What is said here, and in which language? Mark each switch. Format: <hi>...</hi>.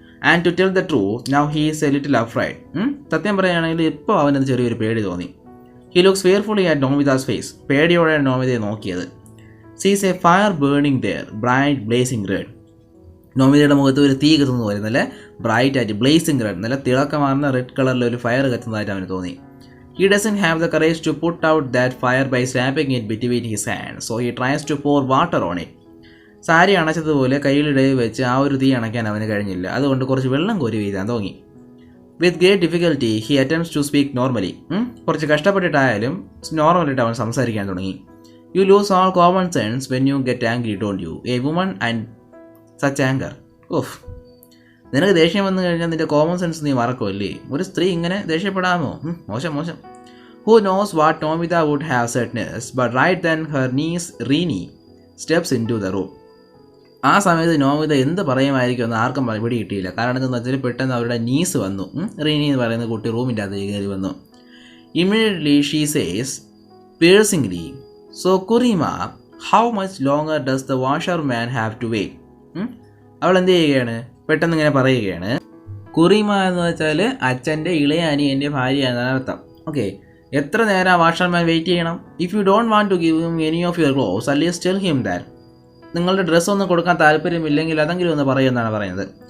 <en>And to tell the truth now he is a little afraid.</en> <ml>സത്യം പറയുകയാണെങ്കിൽ ഇപ്പോൾ അവനത് ചെറിയൊരു പേടി തോന്നി.</ml> <en>He looks fearfully at Nomita's face.</en> <ml>പേടിയോടെയാണ് നോമിതയെ നോക്കിയത്.</ml> <en>Sees a fire burning there, bright blazing red.</en> <ml>നോമിതയുടെ മുഖത്ത് ഒരു തീ കത്തുന്നു പോലെ, നല്ല ബ്രൈറ്റ് ആയിട്ട് ബ്ലേസിംഗ് റെഡ്, നല്ല തിളക്കമാർന്ന റെഡ് കളറിൽ ഒരു ഫയർ കത്തുന്നതായിട്ട് അവന് തോന്നി.</ml> <en>He doesn't have the courage to put out that fire by slapping it between his hands, so he tries to pour water on it.</en> <ml>Sari അണച്ചതുപോലെ കയ്യിലിടയിൽ വെച്ച് ആ ഒരു തീ അണയ്ക്കാൻ അവന് കഴിഞ്ഞില്ല. അതുകൊണ്ട് കുറച്ച് വെള്ളം കോരി വീഴാൻ തോന്നി.</ml> <en>With great difficulty he attempts to speak normally.</en> <ml>കുറച്ച് കഷ്ടപ്പെട്ടിട്ടായാലും നോർമലായിട്ട് അവൻ സംസാരിക്കാൻ തുടങ്ങി.</ml> <en>You lose all common sense when you get angry, don't you? A woman and such anger.</en> <ml>Of, നിനക്ക് ദേഷ്യം വന്നു കഴിഞ്ഞാൽ നിന്റെ കോമൺ സെൻസ് നീ മറക്കുമല്ലേ? ഒരു സ്ത്രീ ഇങ്ങനെ ദേഷ്യപ്പെടാമോ? മോശം മോശം.</ml> <en>Who knows what Nomita would have said next, but right then her niece Rini steps into the room.</en> <ml>ആ സമയത്ത് നോമിത എന്ത് പറയുമായിരിക്കും എന്ന് ആർക്കും പിടി കിട്ടിയില്ല. കാരണം എന്താണെന്ന് വെച്ചാൽ പെട്ടെന്ന് അവരുടെ നീസ് വന്നു. റീനി എന്ന് പറയുന്ന കുട്ടി റൂമിൻ്റെ അകത്ത് കയറി വന്നു.</ml> <en>Immediately she says piercingly, "So Kurima, how much longer does the washerman have to wait?"</en> <ml>അവൾ എന്ത് ചെയ്യുകയാണ്? പെട്ടെന്ന് ഇങ്ങനെ പറയുകയാണ്. കുറിമ എന്ന് വെച്ചാൽ അച്ഛൻ്റെ ഇളയ അനിയൻ്റെ ഭാര്യ എന്നാണ് അർത്ഥം.</ml> <en>okay,</en> <ml>എത്ര നേരം വാഷർമാൻ വെയിറ്റ് ചെയ്യണം?</ml> <en>If you don't want to give him any of your clothes, at least tell him that.</en> <ml>നിങ്ങളുടെ ഡ്രസ്സ് ഒന്നും കൊടുക്കാൻ താല്പര്യമില്ലെങ്കിൽ അതെങ്കിലും ഒന്ന് പറയുമെന്നാണ് പറയുന്നത്.</ml>